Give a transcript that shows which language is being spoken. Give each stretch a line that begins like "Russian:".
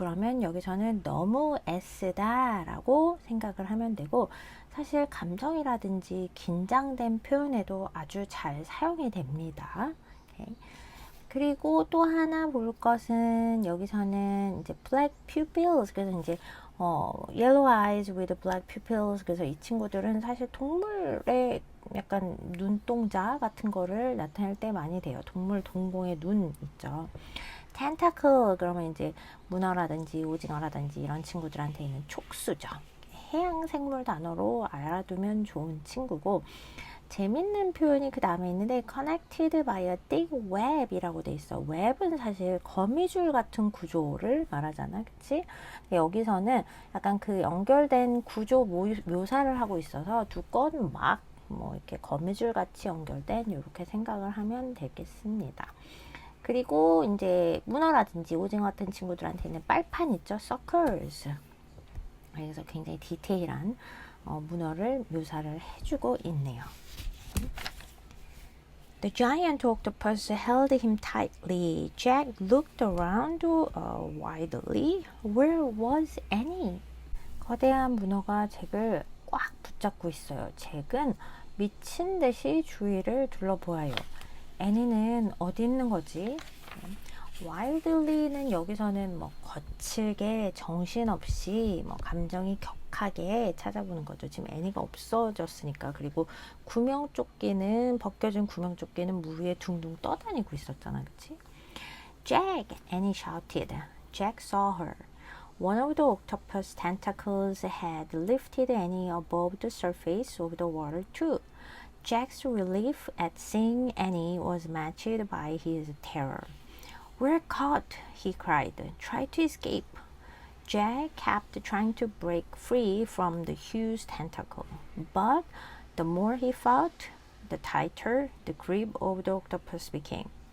Korean: 그러면 여기서는 너무 애쓰다 라고 생각을 하면 되고, 사실 감정이라든지 긴장된 표현에도 아주 잘 사용이 됩니다.
English: Okay.
Korean: 그리고 또 하나 볼 것은 여기서는 이제 black pupils.
English: 그래서 이제 yellow eyes with black pupils.
Korean: 그래서 이 친구들은 사실 동물의 약간 눈동자 같은 거를 나타낼 때 많이 돼요. 동물 동공의 눈 있죠. tentacle 그러면 이제 문어라든지 오징어라든지 이런 친구들한테 있는 촉수죠. 해양 생물 단어로 알아두면 좋은 친구고, 재밌는 표현이 그 다음에 있는데 connected by a thick web 이라고 돼 있어. 웹은 사실 거미줄 같은 구조를 말하잖아. 그치? 여기서는 약간 그 연결된 구조 묘사를 하고 있어서 두꺼운 막 뭐 이렇게 거미줄 같이 연결된 이렇게 생각을 하면 되겠습니다. 그리고 이제 문어라든지 오징어 같은 친구들한테는 빨판 있죠.
English: suckers.
Korean: 그래서 굉장히 디테일한 문어를 묘사를 해주고 있네요.
English: The giant octopus held him tightly. Jack looked around wildly. Where was Annie?
Korean: 거대한 문어가 잭을 꽉 붙잡고 있어요. 잭은 미친 듯이 주위를 둘러보아요. 애니는 어디 있는 거지? wildly는 여기서는 뭐 거칠게 정신없이 뭐 감정이 격한 심각하게 찾아보는 거죠. 지금 애니가 없어졌으니까. 그리고 구명조끼는 벗겨진 구명조끼는 물 위에 둥둥 떠다니고 있었잖아, 그치?
English: Jack! Annie shouted. Jack saw her. One of the octopus tentacles had lifted Annie above the surface of the water too. Jack's relief at seeing Annie was matched by his terror. We're caught, he cried. Try to escape. Jack kept trying to break free from the huge tentacle, but the more he fought, the tighter the grip of the octopus became.